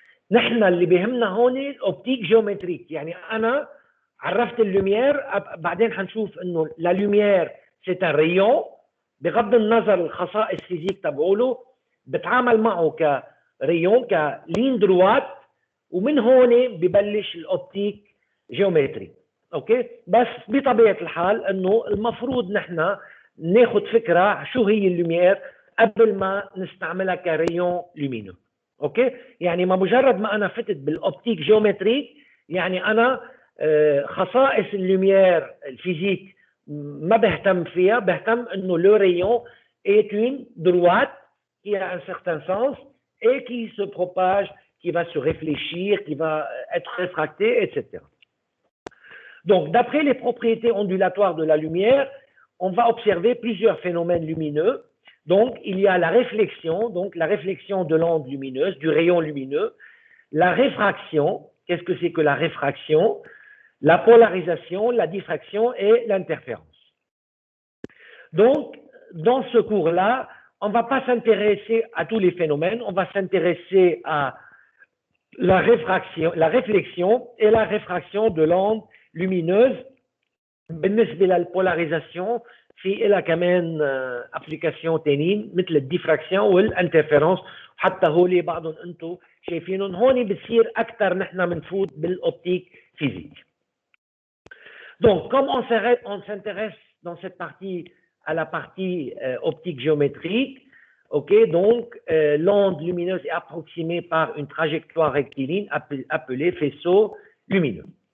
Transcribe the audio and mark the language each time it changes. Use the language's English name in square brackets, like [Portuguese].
[Arabic] نحن اللي بيهمنا هون الاوبتيك جيومتريك. يعني انا عرفت اللوميير، بعدين حنشوف انه لا لوميير سي ان ريون، بغض النظر الخصائص فيزيك تبعوله بتعامل معه كريون كلين دروات، ومن هون ببلش الاوبتيك جيومتري. اوكي، بس بطبيعه الحال انه المفروض نحن ناخذ فكره شو هي اللوميير قبل ما نستعملها كريون لومينو. اوكي، يعني ما مجرد ما انا فتت بالاوبتيك جيومتري يعني انا خصائص اللوميير الفيزيك ما بهتم فيها، بهتم انه [French] le rayon est une droite qui a un certain sens et qui se propage, qui va se réfléchir, qui va être réfracté, etc. Donc, d'après les propriétés ondulatoires de la lumière, on va observer plusieurs phénomènes lumineux. Donc, il y a la réflexion, donc la réflexion de l'onde lumineuse, du rayon lumineux, la réfraction. Qu'est-ce que c'est que la réfraction? La polarisation, la diffraction et l'interférence. Donc, dans ce cours-là, on ne va pas s'intéresser à tous les phénomènes, on va s'intéresser à la réflexion et la réfraction de l'onde lumineuse. [Arabic] بالنسبة للبولاريزاسيون في إلها كمان ابليكاسيون تانيين مثل الديفراكسيون والانترفيرونس، حتى هولي بعضهم انتم شايفينهم. هون بتصير أكثر نحن بنفوت بالأوبتيك فيزيك. [French] Donc, comme on s'intéresse dans cette partie à la partie optique géométrique, ok, donc l'onde lumineuse est approximée par une trajectoire rectiligne appelée faisceau lumineux.